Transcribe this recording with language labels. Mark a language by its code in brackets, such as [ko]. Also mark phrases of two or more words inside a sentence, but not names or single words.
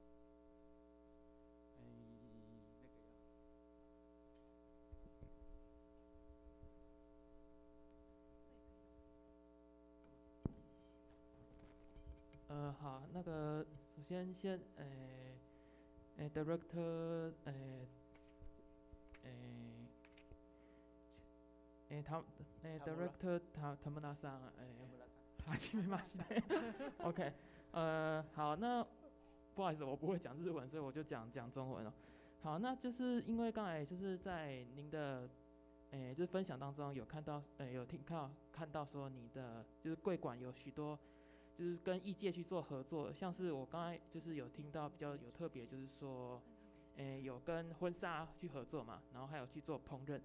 [zh] 好，那个首先 Director，Director 田 [ja] 村さん，はじめまして。OK， [zh] 好，那不好意思，我不会讲日文，所以我就讲中文了。好，那就是因为刚才就是在您的就是分享当中有看到有看到说你的就是柜馆有许多。就是跟艺界去做合作，像是我刚才就是有听到比较有特别，就是说，有跟婚纱去合作嘛，然后还有去做烹饪。